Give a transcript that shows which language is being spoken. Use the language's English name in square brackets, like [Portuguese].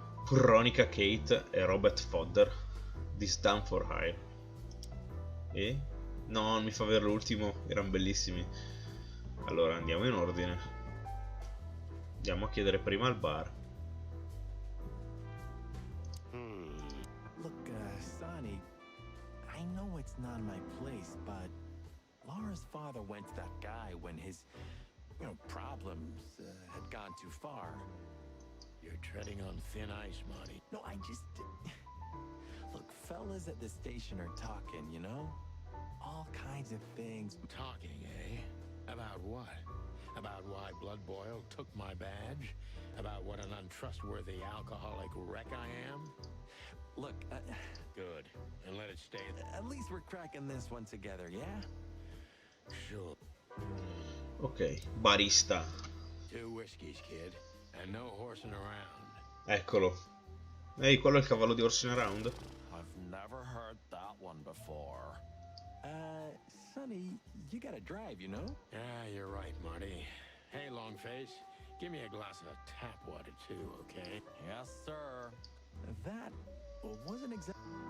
[Italian] Veronica, Kate e Robert Fodder. [English] This Done for Hire. [Italian] E? No, non mi fa vedere l'ultimo, erano bellissimi. Allora andiamo in ordine. Andiamo a chiedere prima al bar. [English] Look, Sonny, I know it's not my place, but Laura's father went to that guy when his, problems had gone too far. You're treading on thin ice, Marty. No, I just... Look, fellas at the station are talking, All kinds of things. Talking, eh? About what? About why Blood Boil took my badge? About what an untrustworthy alcoholic wreck I am? Look, Good. And let it stay there. at least we're cracking this one together, yeah? Sure. Ok, barista. 2 whiskeys, kid. And no horsing around. [Italian] Eccolo. Ehi, quello è il cavallo di Horsing Around? [English] I've never heard that one before. Sonny, you gotta drive, Yeah, you're right, Marty. Hey, Longface, give me a glass of tap water too, okay? Yes, sir. That wasn't exactly...